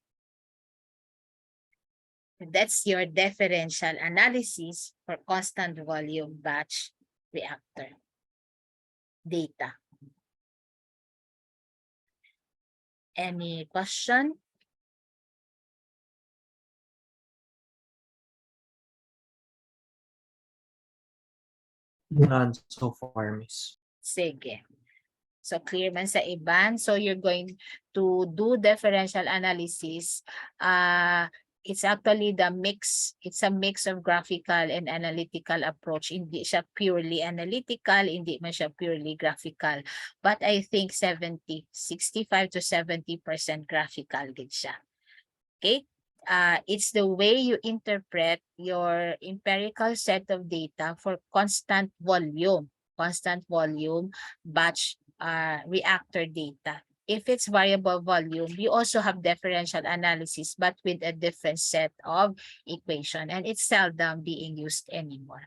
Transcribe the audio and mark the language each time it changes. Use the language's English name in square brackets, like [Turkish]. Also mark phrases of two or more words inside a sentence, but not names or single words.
[English] That's your differential analysis for constant volume batch reactor data. Any question? None so far, Miss. [Hiligaynon] Sige. So clear man sa iban. [English] So you're going to do differential analysis. It's actually the mix. It's a mix of graphical and analytical approach. [Hiligaynon] Hindi siya [English] purely analytical, [Hiligaynon] hindi man siya [English] purely graphical. But I think 65 to 70% graphical [Hiligaynon] gid siya. [English] Okay? It's the way you interpret your empirical set of data for constant volume batch reactor data. If it's variable volume, you also have differential analysis, but with a different set of equation, and it's seldom being used anymore.